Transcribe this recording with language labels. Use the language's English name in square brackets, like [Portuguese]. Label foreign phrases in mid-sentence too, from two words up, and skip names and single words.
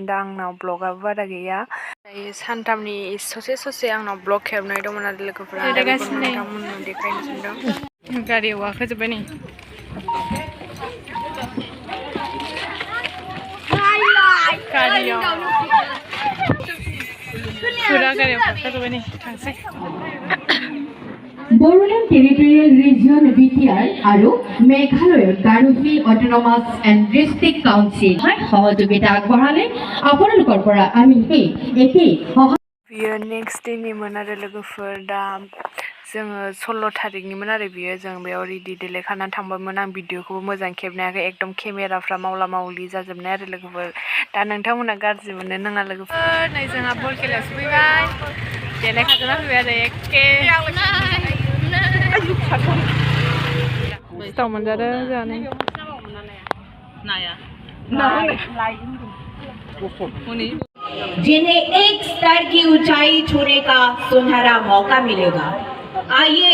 [Bodo] दा आंनाव ब्लगाबो बारा गैया। दायो सानथामनि ससे आंनाव ब्लग खेबनाय दंमोन आरो लोगोफोरा दा बेखौ नोंथांमोननो देखायनो सानदों। गारियाव गाखोजोब्बाय नै। गारियाव फुरा गारियाव गाखोजोब्बाय नै थांसै। [Assamese] Boroland Territorial Region BTR আৰু মেঘালয়ৰ গাৰো হিল অটোনমাস এণ্ড ডিষ্ট্ৰিক্ট কাউন্সিল সহযোগিতা আগবঢ়ালে আপোনালোকৰ পৰা আমি একেই [Bodo] बियो नेक्स्ट डेनिमोन आरो लोगोफोर। दा जोङो 16 थारिखनिमोन आरो बियो। जों बेयाव रेडि देलायखानानै थांबायमोन। आं भिडिअखौबो मोजां खेबनो हायाखै, एकदम केमेराफ्रा मावला मावलि जाजोबनाय आरो लोगोफोर। दा नोंथांमोना गाज्रि मोननो नाङा लोगोफोर। नै जोंहा बल खेलायाव सफैबाय, देलायखाजोबना फैबाय आरो एखे सिथाव मोनजादों जोंहा नै। [Hindi] जिन्हें एक स्तर की ऊंचाई छूने का सुनहरा मौका मिलेगा। आइए